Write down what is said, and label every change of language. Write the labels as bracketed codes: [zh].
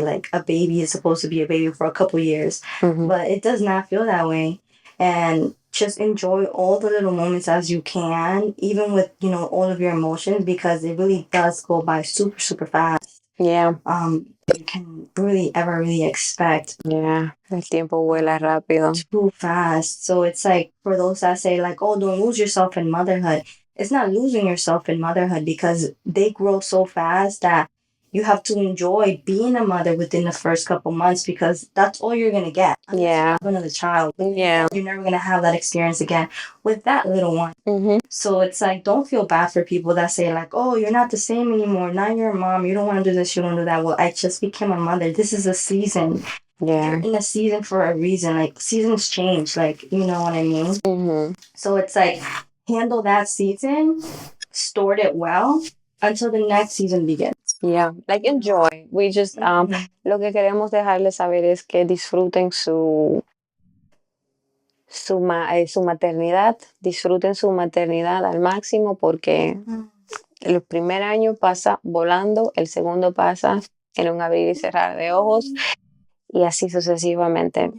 [en] Like a baby is supposed to be a baby for a couple years, but it does not feel that way. And just enjoy all the little moments as you can, even with all of your emotions, because it really does go by super super fast. Yeah. You can really ever really expect. [es] Yeah, el tiempo vuela rápido. [en] Too fast. So it's like for those that say like, oh, don't lose yourself in motherhood. It's not losing yourself in motherhood, because they grow so fast that you have to enjoy being a mother within the first couple months, because that's all you're gonna get. Unless you Yeah. have another child. Yeah. You're never gonna have that experience again with that little one. So it's like, don't feel bad for people that say like, oh, you're not the same anymore. Now you're a mom. You don't want to do this. You don't do that. Well, I just became a mother. This is a season. Yeah. You're in a season for a reason. Like seasons change. Like, you know what I mean? So it's like, handle that season, stored it well until the next season begins. Yeah, like enjoy. We just [es] lo que queremos dejarles saber es que disfruten su maternidad, disfruten su maternidad al máximo, porque el primer año pasa volando, el segundo pasa en un abrir y cerrar de ojos, y así sucesivamente.